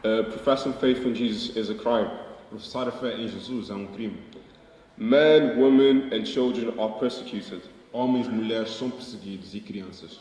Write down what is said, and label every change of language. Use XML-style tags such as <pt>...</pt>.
<en>professing faith in Jesus is a crime.</en> <pt>Professar a fé em Jesus é um crime.</pt> <en>Men, women, and children are persecuted.</en> <pt>Homens, mulheres são perseguidos e crianças.</pt>